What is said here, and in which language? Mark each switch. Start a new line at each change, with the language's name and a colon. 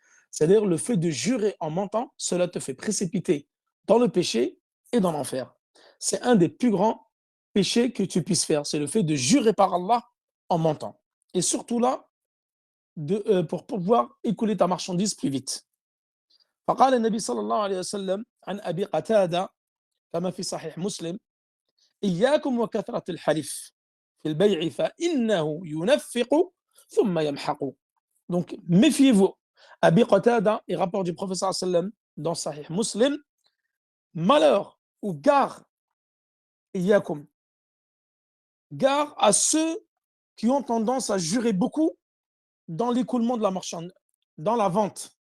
French: C'est-à-dire le fait de jurer en mentant, cela te fait précipiter dans le péché et dans l'enfer. C'est un des plus grands péchés que tu puisses faire, c'est le fait de jurer par Allah en mentant. Et surtout là, pour pouvoir écouler ta marchandise plus vite.
Arabic: فقال النبي صلى الله عليه وسلم عن أبي قتادة كما في صحيح مسلم إياكم وكثرة الحلف في البيع فإنه ينفق ثم يمحق.
French: Donc, méfiez-vous. Abi Qatada, et rapport du professeur sallam dans Sahih Muslim, malheur ou gare, iyakum, gare à ceux qui ont tendance à jurer beaucoup dans l'écoulement de la marchandise, dans la vente.